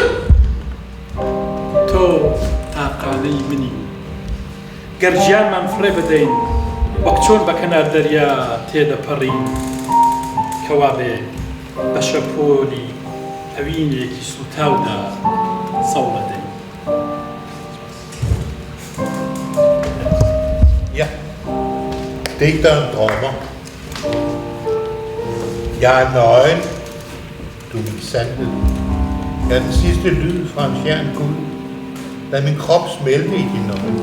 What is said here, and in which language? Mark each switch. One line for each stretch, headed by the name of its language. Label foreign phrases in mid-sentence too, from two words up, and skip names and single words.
Central Kurdish: تۆ تاقانەی منی گەر ژیانمان فڕێ بدەین وەک چۆن بە کەنار دەریا تێدەپەڕین کەوا بێ بە شەپۆلی هەوینێکی سوتاودا سەڵ بدەین
Danish: Ja, digteren drømmer. Jeg er nøgen, du er min sandhed. Jeg er den sidste lyd fra en fjern guld. Lad min krop smelte i dine øjne.